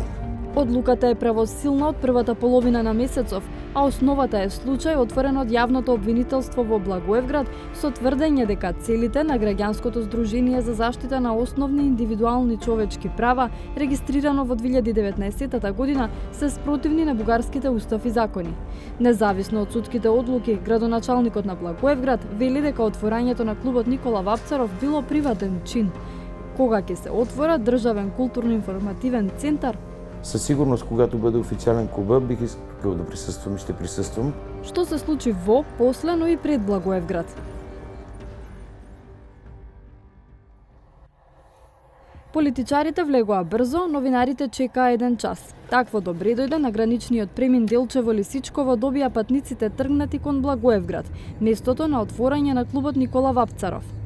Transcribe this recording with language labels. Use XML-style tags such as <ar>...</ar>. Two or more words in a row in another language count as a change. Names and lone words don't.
<mk>Одлуката е правосилна од првата половина на месецов, а основата е случај отворен од јавното обвинителство во Благоевград со тврдење дека целите на граѓанското здружение за заштита на основни индивидуални човечки права, регистрирано во 2019 година, се спротивни на бугарските устав и закони. Независно од судските одлуки, градоначалникот на Благоевград вели дека отворањето на клубот Никола Вапцаров било приватен чин. Кога ќе се отвора државен културно-информативен центар,</mk> <bg>Със сигурност, когато бъде официален клуба, бих искал да присъствам и ще присъствам.</bg> <mk>Што се случи во, после, но и пред Благоевград. Политичарите влегоа брзо, новинарите чекаа еден час. Такво добре дојде на граничниот премин Делчево Лисичково добија патниците тргнати кон Благоевград, местото на отворање на клубот Никола Вапцаров.</mk>